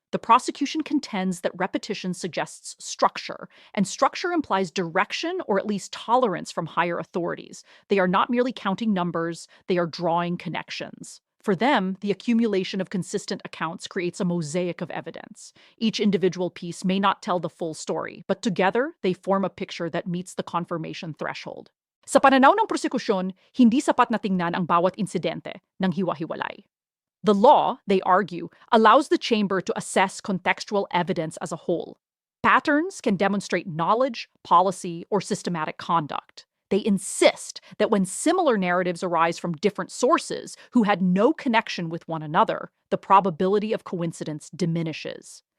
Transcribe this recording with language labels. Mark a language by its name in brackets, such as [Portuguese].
[English] The prosecution contends that repetition suggests structure, and structure implies direction or at least tolerance from higher authorities. They are not merely counting numbers, they are drawing connections. For them, the accumulation of consistent accounts creates a mosaic of evidence. Each individual piece may not tell the full story, but together they form a picture that meets the confirmation threshold. [Filipino] Sa pananaw ng prosekusyon, hindi sapat na tingnan ang bawat insidente ng hiwa-hiwalay. [English] The law, they argue, allows the chamber to assess contextual evidence as a whole. Patterns can demonstrate knowledge, policy, or systematic conduct. They insist that when similar narratives arise from different sources who had no connection with one another, the probability of coincidence diminishes.